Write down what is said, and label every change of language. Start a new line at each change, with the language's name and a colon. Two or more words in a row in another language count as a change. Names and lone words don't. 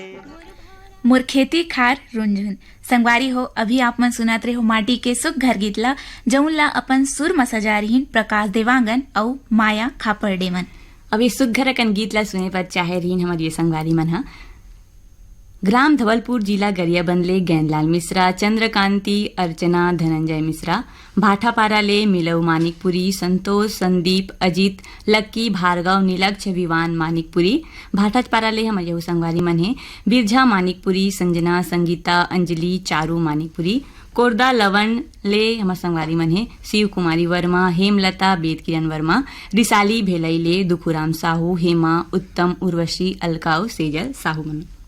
Chhattisgarhi: मोर खेती खार रुंझुन संगवारी हो अभी आप मन सुनात रहे हो माटी के सुख घर गीत ला जौन ला अपन सुर में सजा रहीन प्रकाश देवांगन और माया खापरडे मन। अभी सुख घर कन गीत ला सुने पर चाहे रहीन हमारी ये संगवारी मन हा ग्राम धवलपुर जिला गरियाबंदले गैंदलाल मिश्रा, चंद्रकांति अर्चना धनंजय मिश्रा, भाठापाराले मिलव मानिकपुरी, संतोष संदीप अजित लक्की भार्गव नीलक्ष विवान मानिकपुरी, भाटापाराले हम यहू संगवारी मन है बिरझा मानिकपुरी, संजना संगीता अंजलि चारू मानिकपुरी, कोरदा लवण ले हमार संगवारी मन है शिव कुमारी वर्मा, हेमलता बेद किरण वर्मा, रिसाली भेलैले दुखुराम साहू, हेमा उत्तम उर्वशी अलकाऊ सेजल साहू मन।